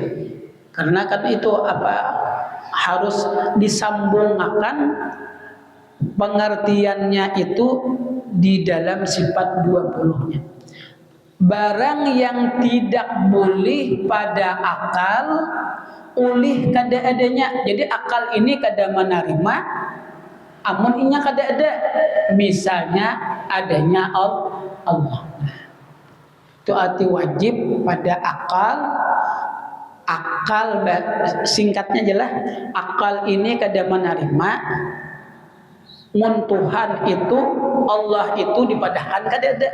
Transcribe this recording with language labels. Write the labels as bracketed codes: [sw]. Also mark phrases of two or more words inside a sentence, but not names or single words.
[id] Karena kan itu harus disambungkan pengertiannya itu di dalam sifat 20-nya. Barang yang tidak boleh pada akal oleh kada adanya. [bjn] Jadi akal ini kada menerima amun inya kada ada. [id] Misalnya adanya Allah. Itu arti wajib pada akal. [bjn] Akal singkatnya jelas, akal ini kada menerima mun Tuhan itu, Allah itu dipadahkan kada ada.